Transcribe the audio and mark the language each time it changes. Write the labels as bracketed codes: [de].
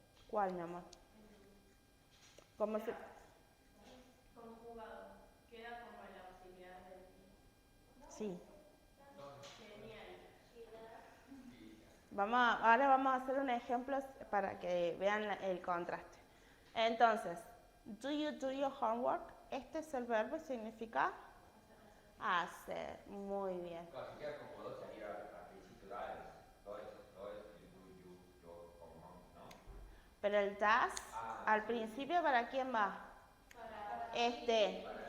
[es] ¿Cuál, mi amor? ¿Cómo se...? Conjugado. Queda como el auxiliar del Sí. genial. Ahora vamos a hacer un ejemplo para que vean el contraste. Entonces, [en] do you do your homework? [es] Este es el verbo y significa hacer. Muy bien. Claro, si queda como dos sería al principio da you, yo, como, ¿no? Pero el das, al principio, ¿para quién va? Este.